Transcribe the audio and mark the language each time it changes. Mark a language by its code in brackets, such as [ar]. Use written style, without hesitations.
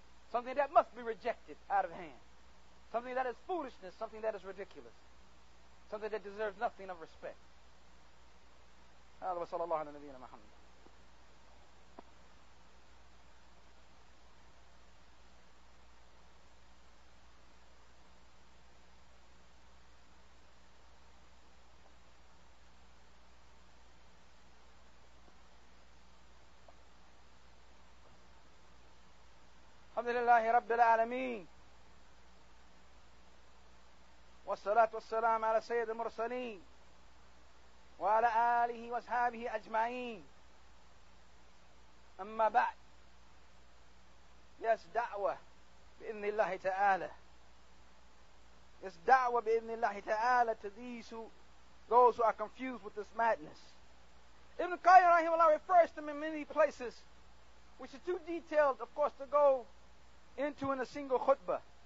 [en] Something that must be rejected out of hand. Something that is foolishness, something that is ridiculous. Something that deserves nothing of respect. [ar] هذا وصلى الله على نبينا محمد. الحمد لله رب العالمين والصلاة والسلام على سيد المرسلين وعلى آله وأصحابه أجمعين. أما بعد, yes, da'wah بإذن الله تعالى. [en] Yes, da'wah [ar] بإذن الله تعالى [en] to those who are confused with this madness. Ibn-Qayyim rahimahullah refers to them in many places, which is too detailed, of course, to go into in a single khutbah.